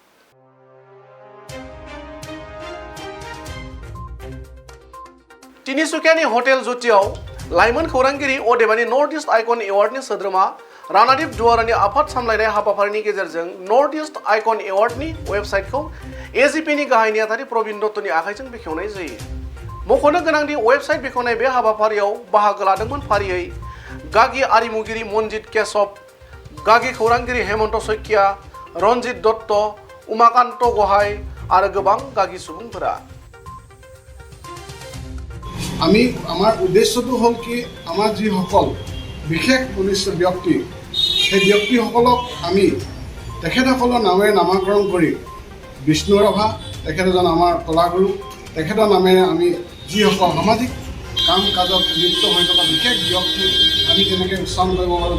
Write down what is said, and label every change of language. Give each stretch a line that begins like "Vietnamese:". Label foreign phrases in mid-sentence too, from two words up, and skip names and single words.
Bodo: तिनिसुकियानि हटेल ज्योतियाव लाइमोन खौरांगिरि अदेबानि नर्थ इस्ट आइकन एवार्डनि सोद्रोमा रानादीप दुवारानि आफाद सामलायनाय हाबाफारिनि गेजेरजों नर्थ इस्ट आइकन एवार्डनि वेबसाइटखौ एजिपिनि गाहाय नेहाथारि प्रवीण दत्तनि आखाइजों बेखेवनाय जायो। मख'नो गोनांदि वेबसाइट बेखेवनाय बे हाबाफारियाव बाहागो लादोंमोन फारियै गागि आरिमुगिरि मनजित केशव, गागि खौरांगिरि हेमन्त शइकिया, रन्जित दत्त, उमाकान्त गहाय आरो गोबां गागि सुबुंफोरा।
Assamese: আমাৰ উদ্দেশ্যটো হ'ল কি আমাৰ যিসকল বিশেষ বলিষ্ঠ ব্যক্তি সেই ব্যক্তিসকলক আমি তেখেতসকলৰ নামেৰে নামাকৰণ কৰি বিষ্ণু ৰাভা তেখেত এজন আমাৰ কলাগুৰু, তেখেতৰ নামেৰে আমি যিসকল সামাজিক কাম কাজত লিপ্ত হৈ থকা বিশেষ ব্যক্তি আমি তেনেকৈ উচ্চাৰণ কৰিব পাৰোঁ।